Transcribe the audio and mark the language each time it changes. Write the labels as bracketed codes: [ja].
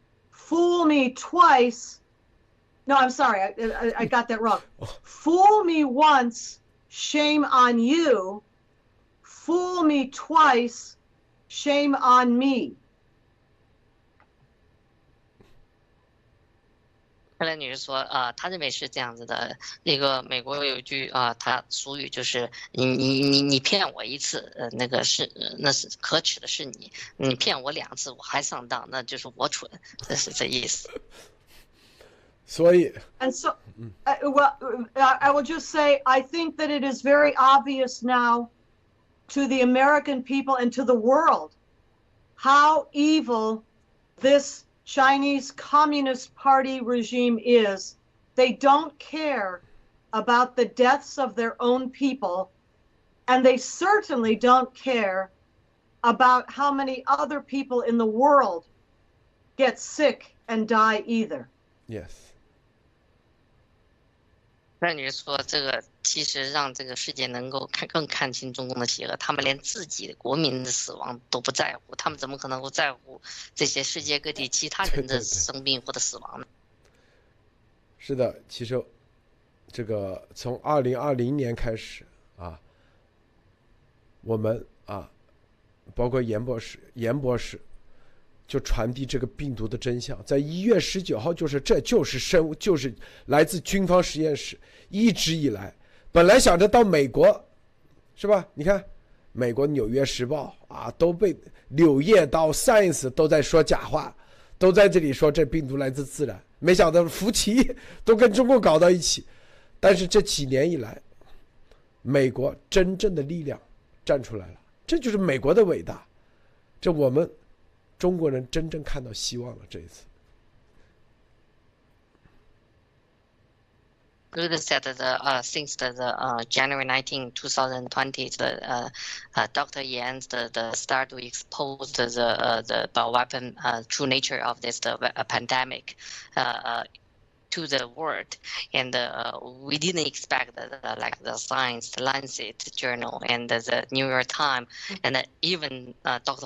[en] Fool me twice. No, I'm sorry. I got that wrong. Fool me once, shame on you. Fool me twice, shame on me. [zh] 克莱女士说，她认为是这样子的。那个美国有一句她俗语就是你骗我一次，那是可耻的是你，你骗我2次我还上当，那就是我蠢，这是这意思。所以 [en] And so, I will just say, I think that it is very obvious now to the American people and to the world how evil this Chinese Communist Party regime is. They don't care about the deaths of their own people, and they certainly don't care about how many other people in the world get sick and die either. Yes. [zh] 那你说这个其实让这个世界能够更看清中共的邪恶，他们连自己国民的死亡都不在乎，他们怎么可能会在乎这些世界各地其他人的生病或者死亡呢？是的，其实这个从2020年开始啊，我们啊，包括严博士就传递这个病毒的真相，在1月19号就是来自军方实验室，一直以来本来想着到美国，是吧？你看美国《纽约时报》啊，都被《柳叶刀》Science 都在说假话，都在这里说这病毒来自自然，没想到福奇都跟中国搞到一起。但是这几年以来，美国真正的力量站出来了，这就是美国的伟大，这我们中国人真正看到希望了。这一次 [en] Good said that since the January 19, 2020, the Dr. Yan the start to expose the bioweapon true nature of this pandemic to the world, and we didn't expect that like the Science, the Lancet journal, and the New York Times, and even Dr.